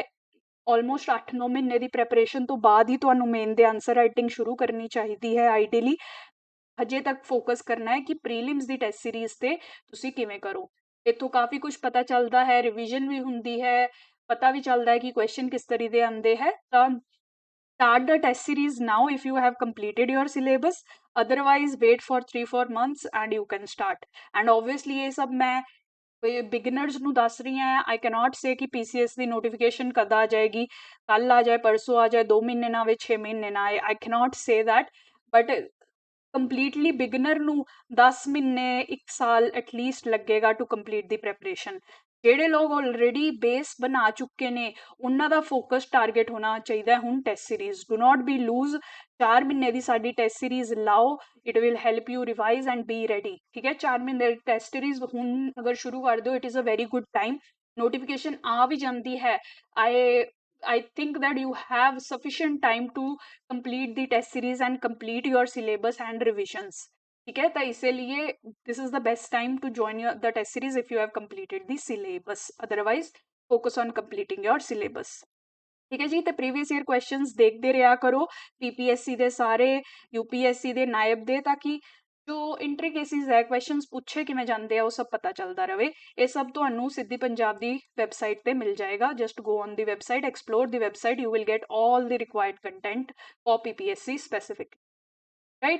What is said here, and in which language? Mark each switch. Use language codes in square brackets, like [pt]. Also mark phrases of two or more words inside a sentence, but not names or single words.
[pa] ਆਲਮੋਸਟ 8-9 ਮਹੀਨੇ ਦੀ ਪ੍ਰੈਪਰੇਸ਼ਨ ਤੋਂ ਬਾਅਦ ਹੀ ਤੁਹਾਨੂੰ ਮੇਨ ਦੇ [en] answer writing [pa] ਸ਼ੁਰੂ ਕਰਨੀ ਚਾਹੀਦੀ ਹੈ ਆਈਡੀਅਲੀ। ਹਜੇ ਤੱਕ ਫੋਕਸ ਕਰਨਾ ਹੈ ਕਿ ਪ੍ਰੀਲਿਮਸ ਦੀ [en] test series [pa] ਤੇ ਤੁਸੀਂ ਕਿਵੇਂ ਕਰੋ। ਇੱਥੋਂ ਕਾਫੀ ਕੁਝ ਪਤਾ ਚੱਲਦਾ ਹੈ, ਰਿਵੀਜ਼ਨ ਵੀ ਹੁੰਦੀ ਹੈ, ਪਤਾ ਵੀ ਚੱਲਦਾ ਹੈ ਕਿ ਕੁਐਸਚਨ ਕਿਸ ਤਰੀਕੇ ਦੇ ਆਉਂਦੇ ਹੈ। [en] ਤਾਂ start the test series now if you have completed your syllabus, otherwise wait for 3-4 months and you can start. And obviously [hi] ये सब मैं बिगिनर्स [pa] ਨੂੰ ਦੱਸ ਰਹੀ ਹਾਂ। [en] I cannot say [pa] कि PCS ਦੀ ਨੋਟੀਫਿਕੇਸ਼ਨ ਕਦ ਆ ਜਾਏਗੀ, ਕੱਲ ਆ ਜਾਏ, ਪਰਸੋਂ ਆ ਜਾਏ, 2 ਮਹੀਨੇ ਨਾ ਆਵੇ, 6 ਮਹੀਨੇ ਨਾ ਆਏ। [en] I cannot say that, but completely beginner [pa] ਨੂੰ 10 ਮਹੀਨੇ 1 ਸਾਲ ਐਟਲੀਸਟ ਲੱਗੇਗਾ [en] to complete the preparation. [pa] ਜਿਹੜੇ ਲੋਕ ਆਲਰੇਡੀ ਬੇਸ ਬਣਾ ਚੁੱਕੇ ਨੇ ਉਹਨਾਂ ਦਾ [en] focus target [pa] ਹੋਣਾ ਚਾਹੀਦਾ ਹੁਣ [en] test series. Do not be loose. [pa] 4 ਮਹੀਨੇ ਦੀ ਸਾਡੀ [en] test series [pa] ਲਾਓ, [en] it will help you revise and be ready, [pa] ਠੀਕ ਹੈ। 4 ਮਹੀਨੇ ਦੀ [en] test series [pa] ਹੁਣ ਅਗਰ ਸ਼ੁਰੂ ਕਰ ਦਿਓ, [en] it is a very good time. [pa] ਨੋਟੀਫਿਕੇਸ਼ਨ ਆ ਵੀ ਜਾਂਦੀ ਹੈ, [en] I think that you have sufficient time to complete the test series and complete your syllabus and revisions, [hi] ठीक है। तो इसीलिए [en] this is the best time to join the test series if you have completed the syllabus, otherwise focus on completing your syllabus, [hi] ठीक है जी। तो [en] previous year questions [hi] देखते रहा करो, [pa] PPSC ਦੇ ਸਾਰੇ, UPSC ਦੇ ਨਾਇਬ ਦੇ, ताकि ਜੋ ਇੰਟਰੀਕੇਸਿਸ ਹੈ ਕੁਐਸਚਨਸ ਪੁੱਛੇ ਕਿਵੇਂ ਜਾਂਦੇ ਆ ਉਹ ਸਭ ਪਤਾ ਚੱਲਦਾ ਰਹੇ। ਇਹ ਸਭ ਤੁਹਾਨੂੰ ਸਿੱਧੀ ਪੰਜਾਬ ਦੀ ਵੈਬਸਾਈਟ ਤੇ ਮਿਲ ਜਾਏਗਾ। [en] Just go on the website, explore the website, you will get all the required content for PPSC specific, right.